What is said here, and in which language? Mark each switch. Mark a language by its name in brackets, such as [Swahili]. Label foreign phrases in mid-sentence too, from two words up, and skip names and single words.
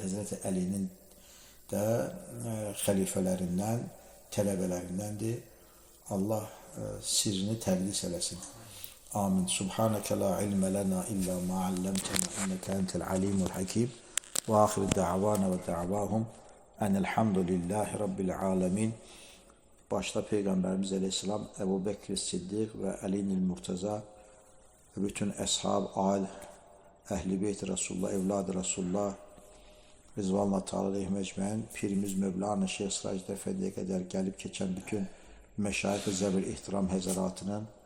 [Azerbaijani] Həzrəti Əlinin də xəlifələrindən, tələbələrindəndir. Allah sirrini təqdis eləsin. Amin. [Arabic] سبحانك لا علم لنا إلا ما علمتنا إنك أنت العليم الحكيم. وآخر دعوانا ودعواهم أن الحمد لله رب العالمين. [Turkish] Başta Peygamberimiz Aleyhisselam, Ebu Bekir Siddiq ve Ali'nil Murtaza ve bütün ashab, al, ehli beyt Resulullah, evladı Resulullah, [Arabic] رضوان الله تعالى عليهم أجمعين, [Turkish] Pirimiz Mevlana Şeyh Sıracı Efendi'ye kadar gelip geçen bütün meşayih-i zevil ihtiram hezaratının,